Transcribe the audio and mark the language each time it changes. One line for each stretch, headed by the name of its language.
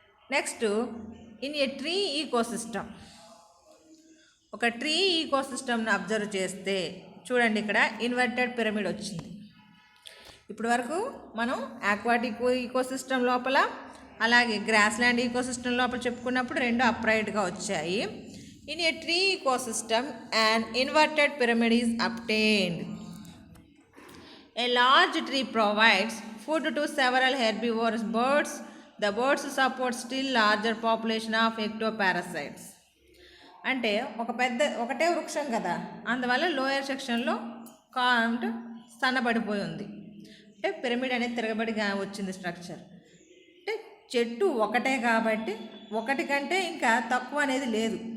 English: next in a tree ecosystem,
Telugu: ఒక tree ఈకోసిస్టమ్ని observe చేస్తే చూడండి, ఇక్కడ ఇన్వర్టెడ్ పిరమిడ్ వచ్చింది. ఇప్పటి వరకు మనం ఆక్వాటిక్ ఈకోసిస్టమ్ లోపల అలాగే గ్రాస్ ల్యాండ్ ఈకోసిస్టమ్ లోపల చెప్పుకున్నప్పుడు రెండు అప్రైట్గా వచ్చాయి.
English: In a tree ecosystem and inverted pyramid is obtained. A large tree provides food to several herbivorous birds. The birds support still larger population of ectoparasites.
Telugu: అంటే ఒకటే వృక్షం కదా, అందువల్ల లోయర్ సెక్షన్లో కాంట్ సన్నబడిపోయి ఉంది. అంటే పిరమిడ్ అనేది తిరగబడిగా వచ్చింది స్ట్రక్చర్. అంటే చెట్టు ఒకటే కాబట్టి ఒకటి కంటే ఇంకా తక్కువ అనేది లేదు.